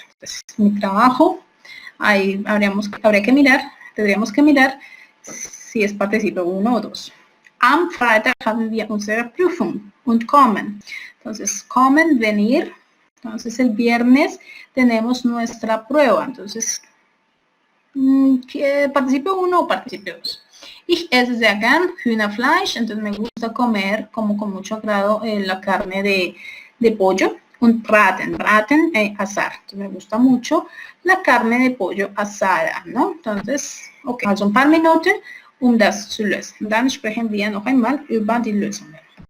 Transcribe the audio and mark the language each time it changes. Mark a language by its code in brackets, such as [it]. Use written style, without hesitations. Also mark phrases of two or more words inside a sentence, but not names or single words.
[es] Entonces, mi trabajo, ahí tendríamos que mirar si es participio 1 o 2. [de] Am Freitag haben wir unsere Prüfung und kommen. [es] Entonces, kommen, venir. Entonces, el viernes tenemos nuestra prueba. Entonces, participio 1 o participio 2. [de] Ich esse sehr gern Hühnerfleisch. [es] Entonces, me gusta comer, como con mucho agrado, la carne de pollo. [de] Und braten, [es] asar. Entonces, me gusta mucho la carne de pollo asada, ¿no? Entonces, [de] ok, also ein paar Minuten, das zu lösen. Dann sprechen wir noch einmal über die Lösungen.